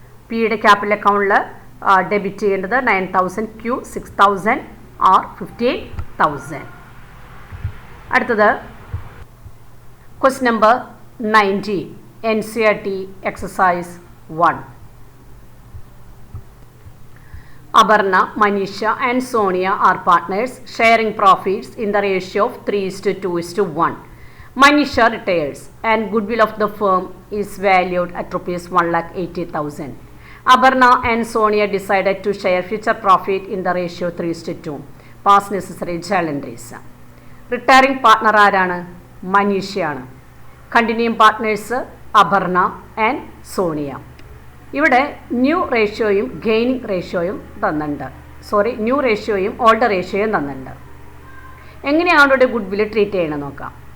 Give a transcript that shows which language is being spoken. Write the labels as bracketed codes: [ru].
[ml] പിയുടെ ക്യാപിറ്റൽ അക്കൗണ്ടിൽ ഡെബിറ്റ് ചെയ്യേണ്ടത് 9,000, ക്യൂ 6,000, ആർ 15,000. അടുത്തത് [en] Question number 90 NCERT exercise 1. Aparna, Manisha and Sonia are partners sharing profits in the ratio of 3:2:1. Manisha retires and goodwill of the firm is valued at rupees 1,80,000. Aparna and Sonia decided to share future profit in the ratio 3:2. Pass necessary journal entries. Retiring partner [ml] ആരാണ്? മനീഷയാണ്. Continuing partners Aparna and Sonia. ഇവിടെ new റേഷ്യോയും gaining റേഷ്യോയും തന്നിട്ടുണ്ട്. New റേഷ്യോയും old റേഷ്യോയും തന്നിട്ടുണ്ട്. എങ്ങനെയാണ് ഇവിടെ goodwill treat ചെയ്യണമെന്ന് നോക്കാം.